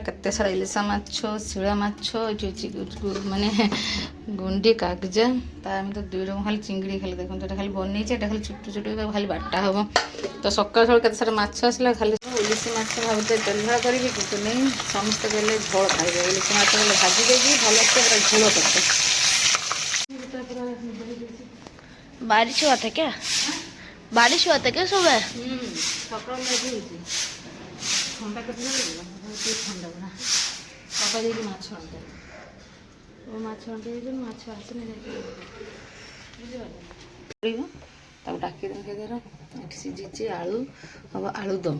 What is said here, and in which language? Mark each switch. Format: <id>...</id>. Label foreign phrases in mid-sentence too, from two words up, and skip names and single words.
<or>କେତେ ସାରା ଇଲିଶା ମାଛ, ଶିଳା ମାଛ, ଏଠି ମାନେ ଗୁଣ୍ଡି କାଗଜା। ତା ଆମେ ତ 2 ରକମ ଖାଲି ଚିଙ୍ଗୁଡ଼ି ଖାଲି ଦେଖନ୍ତୁ। ଏଟା ଖାଲି ବନେଇଛି, ଏଟା ଖାଲି ଛୋଟ ଛୋଟ ଖାଲି ବାଟା ହେବ। ତ ସକାଳୁ ସକାଳୁ କେତେ ସାରା ମାଛ ଆସିଲା। ଖାଲି ଇଲିଶି ମାଛ ଭାବୁଥିଲେ ତେଲ ଝୋଳ କରିବି, କିନ୍ତୁ ନେଇ ସମସ୍ତେ କହିଲେ ଝୋଳ ଖାଇବେ। ଇଲିଶି ମାଛ ହେଲେ ଭାଜି ଦେଇକି ଭଲସେ ପୁରା ଝୋଳ କରିছে।</or> <hi>बारिश हुआ था क्या? बारिश हुआ था क्या सुबह?</hi> <or>ସକାଳୁ ମେଘ ହେଇଛି। ଥଣ୍ଡା କେତେ ଥଣ୍ଡା ପୁରା ବାପା ଯାଇକି ମାଛ ଆଣିଲେ। ମାଛ ଆଣିତେ ଯାଇଛନ୍ତି, ମାଛ ଆସିନି ଯାଇକି ବୁଝିପାରିଲ। ତାକୁ ଡାକିଦେଲି ଖାଇଦେର। ଏଠି ସିଝିଛି ଆଳୁ ହେବ ଆଳୁଦମ୍।</or>